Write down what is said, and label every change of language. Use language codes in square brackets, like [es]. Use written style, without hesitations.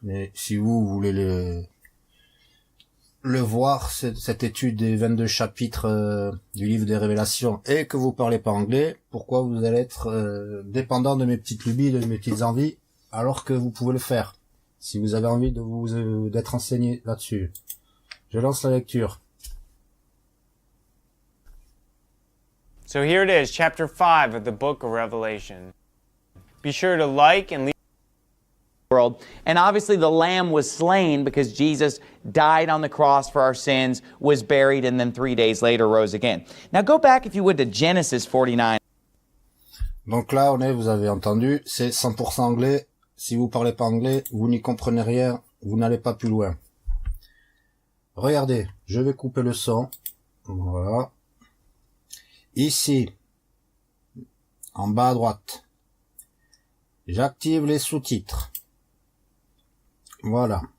[fr] Mais si vous voulez le voir, cette étude des 22 chapitres du livre des Révélations, et que vous parlez pas anglais, pourquoi vous allez être dépendant de mes petites lubies, de mes petites envies, alors que vous pouvez le faire, si vous avez envie de d'être enseigné là-dessus. Je lance la lecture. [en] So here it is, chapter 5 of the book of Revelation. Be sure to like and leave world. And obviously the Lamb was slain because Jesus died on the cross for our sins, was buried, and then 3 days later rose again. Now go back, if you would, to Genesis 49. [fr] Donc là, vous avez entendu, c'est 100% anglais. Si vous parlez pas anglais, vous n'y comprenez rien, vous n'allez pas plus loin. Regardez, je vais couper le son. Voilà. Ici, en bas à droite, j'active les sous-titres. Voilà.